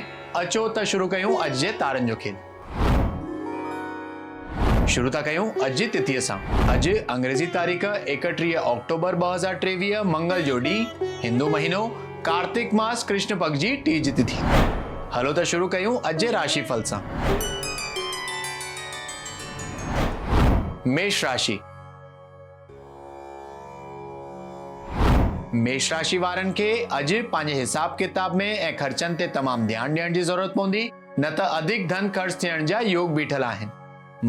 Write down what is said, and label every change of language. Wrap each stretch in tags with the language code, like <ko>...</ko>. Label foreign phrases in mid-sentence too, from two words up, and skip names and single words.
<sd>अचो त शुरू कयूं अॼु जे तारनि जो खेल। शुरू था कयूं अॼु जी तिथीअ सां। अॼु अंग्रेजी तारीख़ 31 अक्टूबर 2023 मंगल जो ॾींहुं, हिंदू महीनो कार्तिक मास कृष्ण पक्ष जी टीज तिथि। हलो त शुरू कयूं अॼु जे राशिफल सां। मेष राशि। मेष राशि वारनि खे अॼु पंहिंजे हिसाब किताब में ऐं ख़र्चनि ते तमामु ध्यानु ॾियण जी ज़रूरत पवंदी, न त अधिक धन ख़र्च थियण जा योग बीठल आहिनि।</sd>